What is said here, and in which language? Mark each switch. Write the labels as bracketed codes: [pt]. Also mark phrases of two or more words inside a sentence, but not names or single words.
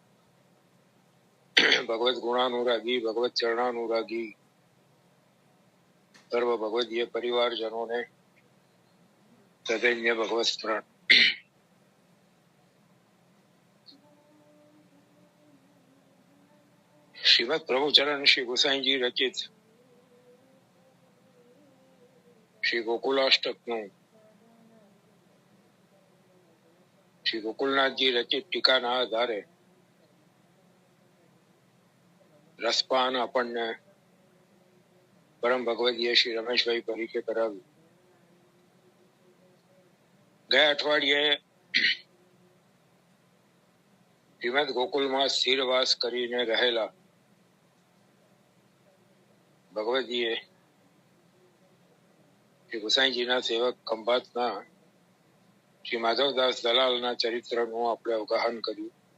[hi] भगवत गुणानुरागी, भगवत चरणानुरागी सर्व भगवदीय परिवारजनों ने सदैन्य भगवत स्मरण। [gu] श्रीमद प्रभुचरण श्री गोसाई जी रचित श्री गोकुलाष्टकનું શ્રી ગોકુલનાથજી રચિત ટીકાના આધારે રસપાન આપણને પરમ ભગવદીય શ્રી રમેશભાઈ પરીખે કરાવ્યું. ગયા અઠવાડિયે શ્રીમદ ગોકુલમાં સ્થિરવાસ કરીને રહેલા ભગવદીય શ્રી ગુસાઈજીના સેવક ખંભાતના શ્રી માધવદાસ દલાલના ચરિત્રનું આપણે અવગાહન કર્યું.